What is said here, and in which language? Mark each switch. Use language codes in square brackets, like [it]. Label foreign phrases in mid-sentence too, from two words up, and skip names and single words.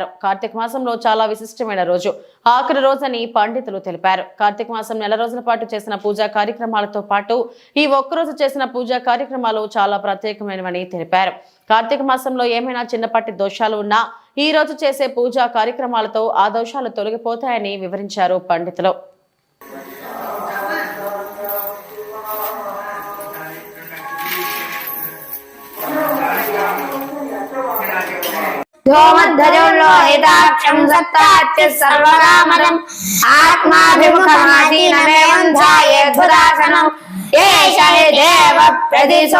[te] కార్తీక మాసంలో చాలా విశిష్టమైన రోజు, ఆఖరి రోజని పండితులు తెలిపారు. కార్తీక మాసం నెల రోజుల పాటు చేసిన పూజా కార్యక్రమాలతో పాటు ఈ ఒక్కరోజు చేసిన పూజా కార్యక్రమాలు చాలా ప్రత్యేకమైనవని తెలిపారు. కార్తీక మాసంలో ఏమైనా చిన్నపాటి దోషాలు ఉన్నా ఈ రోజు చేసే పూజా కార్యక్రమాలతో ఆ దోషాలు తొలగిపోతాయని వివరించారు పండితులు. [sa] ोमध्वजोल्लोहिताक्षं सत्ताच्य सर्वकामदम् आत्माभिमुखमासीनमेवं ध्यायेद्भुतासनम् एष हि देव प्रदिशो